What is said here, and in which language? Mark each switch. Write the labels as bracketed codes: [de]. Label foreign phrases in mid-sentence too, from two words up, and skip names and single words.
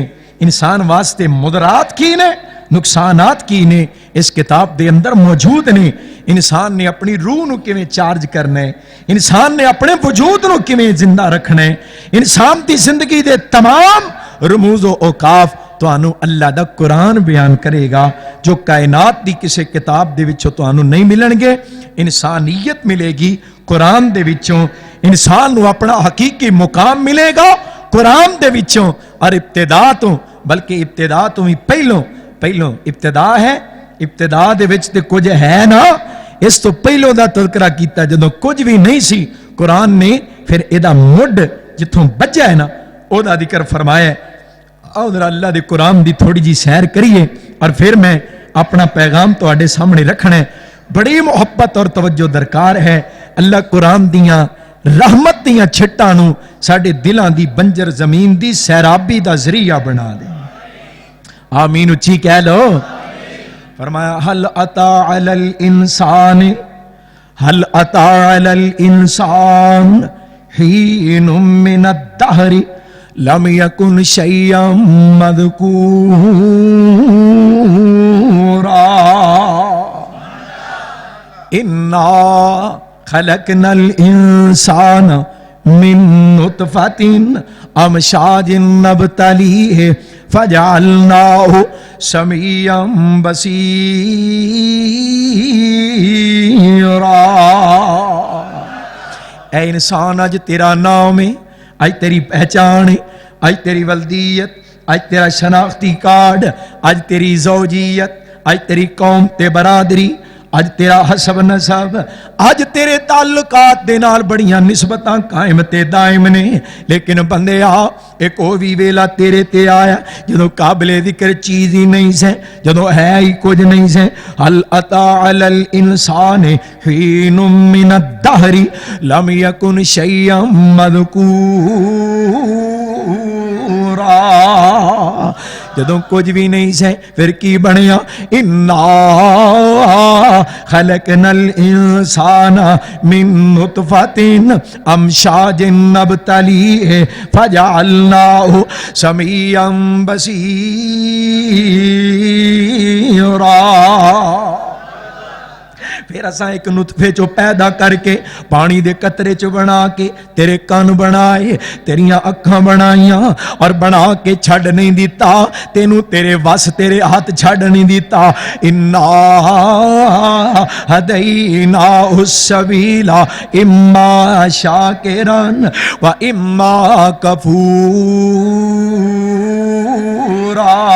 [pa] انسان واسطے مضرات کی نے، نقصانات کی نے، اس کتاب دے اندر موجود نے۔ انسان نے اپنی روح نو کیویں چارج کرنا ہے، انسان نے اپنے وجود نو کیویں زندہ رکھنا ہے، انسان دی زندگی دے تمام رموز و اوقاف تانوں اللہ دا قرآن بیان کرے گا، جو کائنات دی کسی کتاب دے وچوں تانوں نہیں ملن گے۔ انسانیت ملے گی قرآن دے وچوں، انسان نو اپنا حقیقی مقام ملے گا قرآن دے وچوں، اور ابتدا تو، بلکہ ابتدا تو ہی پہلو ابتدا ہے، ابتدا دے وچ تے کچھ ہے نا، اس تو پہلو دا تذکرہ کیتا جدوں کچھ بھی نہیں سی، قرآن نے پھر ایدا مڈ جتھوں بجا ہے نا او دا ذکر فرمایا ہے۔ آؤ ذرا اللہ دے قرآن دی تھوڑی جی سیر کریے، اور پھر میں اپنا پیغام تواڈے سامنے رکھنا ہے۔ بڑی محبت اور توجہ درکار ہے۔ اللہ قرآن دیاں رحمت دیاں چھٹاں نو ساڈے دلاں دی بنجر زمین دی سیرابی دا ذریعہ بنا دے۔ آمین اچھی کہہ لو۔ فرمایا [ar] حل اتا علی الانسان، حل اتا علی الانسان حین من الدہر لم یکن شیئا مذکورا انا خلقنا الانسان من نطفۃ امشاج نبتلیہ فجعلناہ سمیعا بصیرا۔ [pa] اے انسان آج تیرا نام ہے، آج تیری پہچان ہے، آج تیری ولدیت، آج تیرا شناختی کارڈ، آج تیری زوجیت، آج تیری قوم تے برادری، اج تیرا حسب نسب اج تیرے تعلقات دے نال بڑیاں نسبتاں قائم تے دائم نے، لیکن بندے ایک او بھی ویلا تیرے تے آیا جدوں قابل ذکر چیز ہی نہیں سے، جدوں ہے ہی کچھ نہیں سے. [ar] هل اتى على الانسان حين من الدهر لم يكن شيئا مذکورا. [pa] جدوں کچھ بھی نہیں سے پھر کی بنیا؟ [ar] انا خلقنا الانسان من نطفۃ امشاج نبتلیہ فجعلناہ سمیعا بصیرا. [pa] پھر اساں ایک نطفے چو پیدا کر کے پانی دے قطرے چو بنا کے تیرے کان بنائے، تیریاں اکھاں بنائیاں اور بنا کے چھڑ نہیں دیتا تینوں، تیرے وس تیرے ہاتھ چھڑ نہیں دیتا. [ar] انا ہدیناہ السبیل اما شاکرا و اما کفورا.